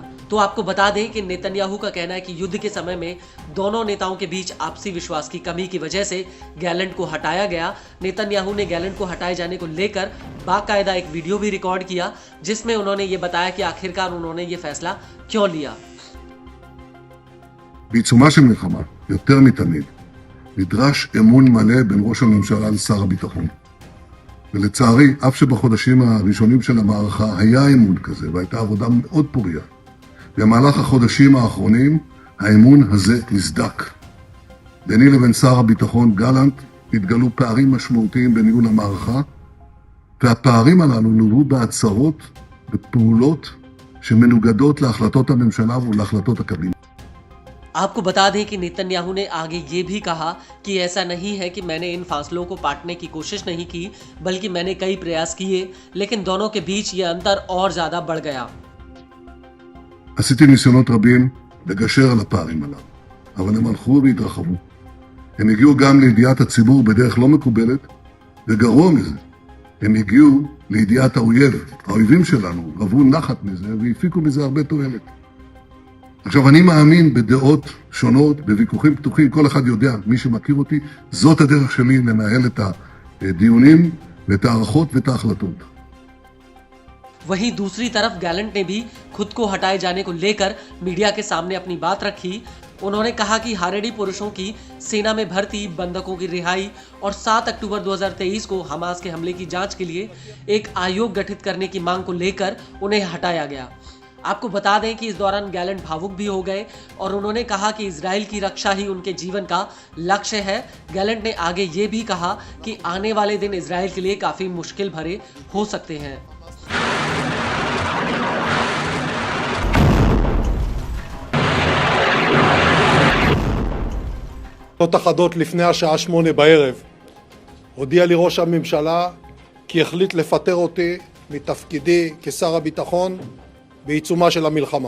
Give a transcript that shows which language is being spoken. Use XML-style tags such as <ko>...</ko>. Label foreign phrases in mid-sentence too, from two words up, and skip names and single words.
<hi>तो आपको बता दें कि नेतन्याहू का कहना है कि युद्ध के समय में दोनों नेताओं के बीच आपसी विश्वास की कमी की वजह से गैलेंट को हटाया गया। नेतन्याहू ने गैलेंट को हटाए जाने को लेकर बाकायदा एक वीडियो भी रिकॉर्ड किया, जिसमें उन्होंने ये बताया कि आखिरकार उन्होंने ये फैसला क्यों लिया।</hi> <he>בעיצומה של מלחמה, יותר מתמיד, נדרש אמון מלא בין ראש הממשלה לשר הביטחון. ולצערי, אף שבחודשים הראשונים של המערכה היה אמון כזה, והייתה עבודה מאוד פוריה. במהלך החודשים האחרונים, האמון הזה נסדק. ביני לבין שר הביטחון גלנט התגלו פערים משמעותיים בניהול המערכה, והפערים הללו לוו בהצהרות בפעולות שמנוגדות להחלטות הממשלה ולהחלטות הקבינט. आपको बता दें कि नेतन्याहू ने आगे ये भी कहा कि ऐसा नहीं है कि मैंने इन फासलों को पाटने की कोशिश नहीं की, बल्कि मैंने कई प्रयास किए, लेकिन दोनों के बीच ये अंतर और ज्यादा बढ़ गया। עשיתי ניסיונות רבים לגשר על הפערים הללו, אבל הם הלכו והתרחבו. הם הגיעו גם לידיעת הציבור בדרך לא מקובלת, וגרוע מזה, הם הגיעו לידיעת האויב. האויבים שלנו רבו נחת מזה והפיקו מזה הרבה תועלת. עכשיו, אני מאמין בדעות שונות, בוויכוחים פתוחים, כל אחד יודע, מי שמכיר אותי, זאת הדרך שלי לנהל את הדיונים ואת הערכות ואת ההחלטות.</he> <hi>वहीं दूसरी तरफ गैलेंट ने भी खुद को हटाए जाने को लेकर मीडिया के सामने अपनी बात रखी। उन्होंने कहा कि हारेडी पुरुषों की सेना में भर्ती, बंधकों की रिहाई और 7 अक्टूबर 2023 को हमास के हमले की जांच के लिए एक आयोग गठित करने की मांग को लेकर उन्हें हटाया गया। आपको बता दें कि इस दौरान गैलेंट भावुक भी हो गए और उन्होंने कहा कि इजराइल की रक्षा ही उनके जीवन का लक्ष्य है। गैलेंट ने आगे ये भी कहा कि आने वाले दिन इजराइल के लिए काफी मुश्किल भरे हो सकते हैं।</hi> <he>אחדות לפני השעה 8 בערב הודיע לי ראש הממשלה כי החליט לפטר אותי מתפקידי כשר הביטחון בעיצומה של המלחמה.</he>